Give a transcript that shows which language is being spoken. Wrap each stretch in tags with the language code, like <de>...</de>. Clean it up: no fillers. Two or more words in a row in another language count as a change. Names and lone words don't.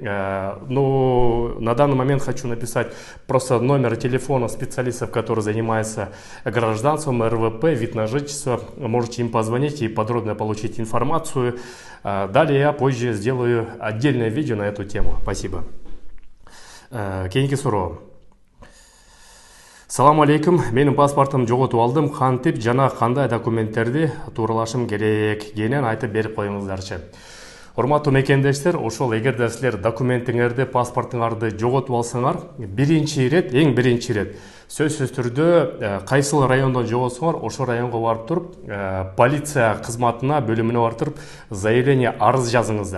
<ru>Но на данный момент хочу написать просто номер телефона специалистов, которые занимаются гражданством, РВП, вид на жительство. Можете им позвонить и подробно получить информацию. Далее я позже сделаю отдельное видео на эту тему. Спасибо.</ru> <ky>Кейинки суроо. Салам алейкум, менин паспортум жоготуп алдым, кантип жана кандай документтерди тууралашым керек, кенен айтып берип коюңуздарчы. Урматтуу мекендештер, ошол эгерде силер документиңерди, паспортуңарды жоготуп алсаңар, эң биринчи ирет сөзсүз түрдө кайсыл райондон жоготсоңор, ошол районго барып туруп, полиция кызматына, бөлүмүнө барып туруп, заявление, арыз жазыңыздар.</ky>